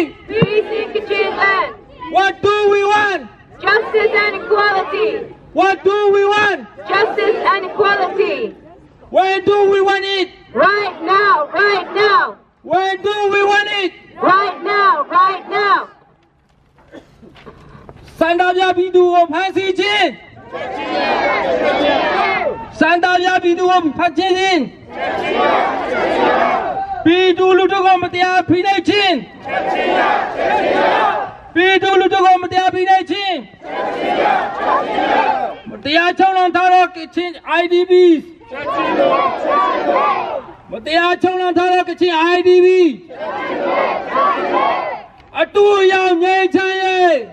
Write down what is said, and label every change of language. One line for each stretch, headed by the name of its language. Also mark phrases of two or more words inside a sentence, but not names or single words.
English: Peace in Kachin land. What do we want? Justice and equality. What do we want? Justice and equality. Where do we want it? Right now, right now. Where do we want it? Right now, right now.
Burmese: စန္ဒပြပြည်သူကိုဖမ်းဆီးခြင်းစန္ဒပြပြည်သူကိုဖမ်းဆီးခြင်း ပြည်သူလူထုကိုမတရားဖိနှိပ်ခြင်းပြည်သူလူထုကိုမတရားဖိနှိပ်ခြင်းမတရားချုံနှောင်ထားသောကချင် IDPs မတရားချုံနှောင်ထားသောကချင် IDP အတူရောက်ငြိမ်းချမ်းရေး